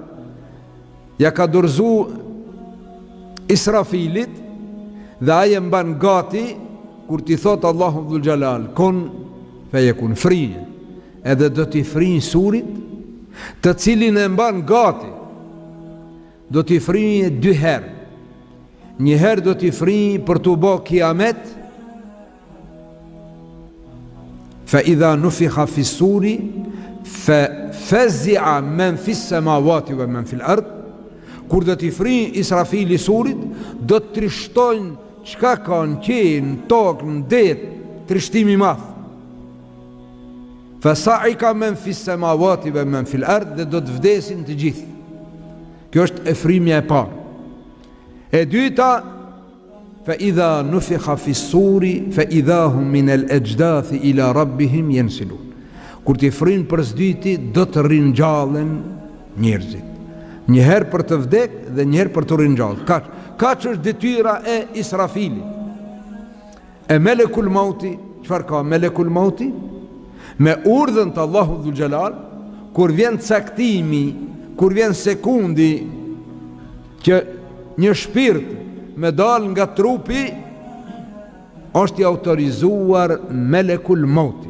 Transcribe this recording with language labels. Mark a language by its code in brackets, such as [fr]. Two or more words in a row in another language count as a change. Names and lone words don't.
[sq] Ja ka dorëzu Israfilit dhe aje mban gati kur t'i thot Allahu Dhul Gjalal [ar] كن فيكون, [sq] frinje, edhe do t'i frinjë surit, të cilin e mban gati, do t'i frinjë 2 herë. Një herë do t'i frinjë për t'u bë kiamet, [ar] فإذا نفخ في الصور، ففزع من في السماوات ومن في الأرض. [sq] Kur do t'i frinjë Israfili surit, do të trishtojnë çka ka në qenë, në tokë, në det, trishtimi madh. [ar] فصعق من في السماوات ومن في الأرض, [sq] dhe do të vdesin të gjithë. Kjo është e frimja e parë. E dyta, [ar] فإذا نفخ في الصور فإذا هم من الأجداث إلى ربهم ينسلون. [sq] Kur t'i frin për s'dyti, do të rinjallen njerëzit. Një herë për të vdek dhe një herë për të rinjallë. Kaq është detyra e Israfilit. E [ar] ملك الموت, [sq] çfarë ka [ar] ملك الموت? [sq] Me urdhën të Allahu Dhul Gjalal, kur vjen caktimi, kur vjen sekundi që një shpirt me dal nga trupi, është i autorizuar [ar] ملك الموت.